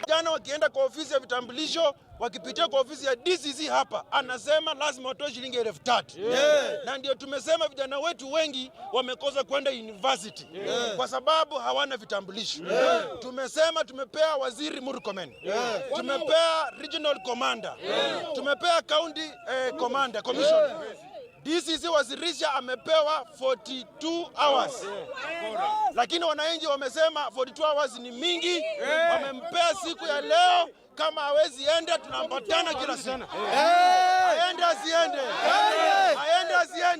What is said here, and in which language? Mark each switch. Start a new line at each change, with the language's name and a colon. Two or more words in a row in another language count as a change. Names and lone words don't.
Swahili: Vijana wakienda kwa ofisi ya vitambulisho, wakipitia kwa ofisi ya DCC hapa, anasema lazima watoe shilingi 3,000. Na ndio tumesema vijana wetu wengi wamekosa kwenda university kwa sababu hawana vitambulisho. Tumesema tumepea waziri Murkomen, tumepea
English: regional commander,
Swahili: tumepea
English: county commander commission.
Swahili: DCC Wasirisha amepewa 42 hours. Lakini wananchi wamesema 42 hours ni mingi, wamempea siku ya leo. Kama hawezi enda, tunaambatana kila siku. Aende asiende. Aende asiende.